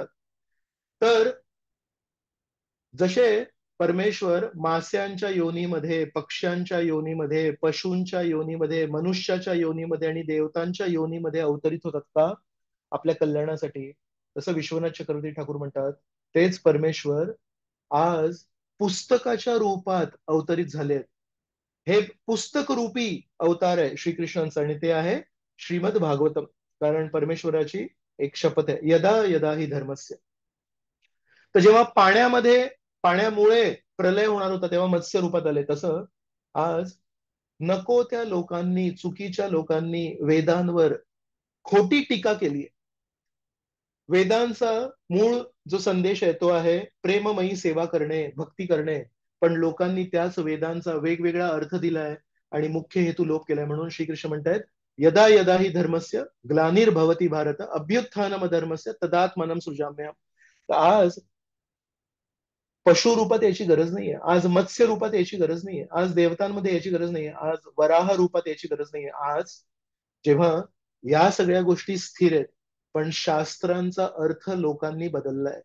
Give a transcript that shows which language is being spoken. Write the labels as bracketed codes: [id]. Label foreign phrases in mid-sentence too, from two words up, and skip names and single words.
[mr] तर जसे परमेश्वर मास्यांच्या योनीमध्ये, पक्ष्यांच्या योनीमध्ये, पशूंच्या योनीमध्ये, मनुष्याच्या योनीमध्ये आणि देवतांच्या योनीमध्ये अवतरित होतात का आपल्या कल्याणासाठी, तसं विश्वनाथ चक्रवर्ती ठाकूर म्हणतात, तेच परमेश्वर आज पुस्तकाच्या रूपात अवतरित झाले. हे पुस्तक रूपी अवतार आहे श्रीकृष्णांचा आणि ते आहे श्रीमद भागवतम. कारण परमेश्वराची एक शपथ आहे, [sa] यदा यदा ही धर्मस्य. [mr] तर जेव्हा पाण्यामुळे प्रलय होणार होता तेव्हा मत्स्य रूपात आले, तसं आज नको त्या लोकांनी, चुकीच्या लोकांनी वेदांवर खोटी टीका केली. वेदांचा मूळ जो संदेश आहे तो आहे प्रेममयी सेवा करणे, भक्ती करणे, पण लोकांनी त्याच वेदांचा वेगवेगळा अर्थ दिलाय आणि मुख्य हेतू लोप केलाय. म्हणून श्रीकृष्ण म्हणतायत, [sa] यदा यदा ही धर्मस्य ग्लानिर्भवती भारत अभ्युत्थानम धर्मस्य तदात्मनम सृजाम्यहम. [mr] तर आज पशु रूपात यायची गरज नाहीये, आज मत्स्य रूपात यायची गरज नाहीये, आज देवतांमध्ये यायची गरज नाहीये, आज वराह रूपात यायची गरज नाहीये. आज जेव्हा या सगळ्या गोष्टी स्थिर आहेत, पण शास्त्रांचा अर्थ लोकांनी बदललाय.